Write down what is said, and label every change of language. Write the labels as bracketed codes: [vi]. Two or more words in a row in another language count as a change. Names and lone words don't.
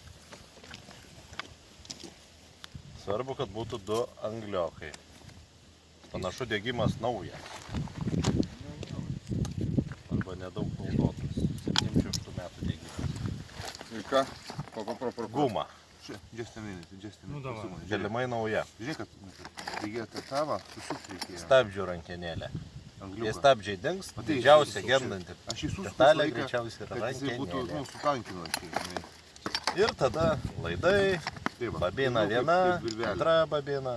[lt] Svarbu, kad būtų 2 angliokai. Panašu, degimas naujas. Arba nedaug naudotas. 76 metų degimas. Ir ką? Guma. [en] Just a minute. [ru] Nu, davai. [lt] Galimai nauja. Žiūrėk, kad reikėtų tavą susukti reikėjo. Stabdžių rankenėlė. Angliuką. Jei stabdžiai dings, O tai didžiausia aš gendanti Aš įsūsiu detalė greičiausiai yra kad jisai būtų, rankenėlė. sutankinančiai. Ir tada laidai, babina viena, antra babina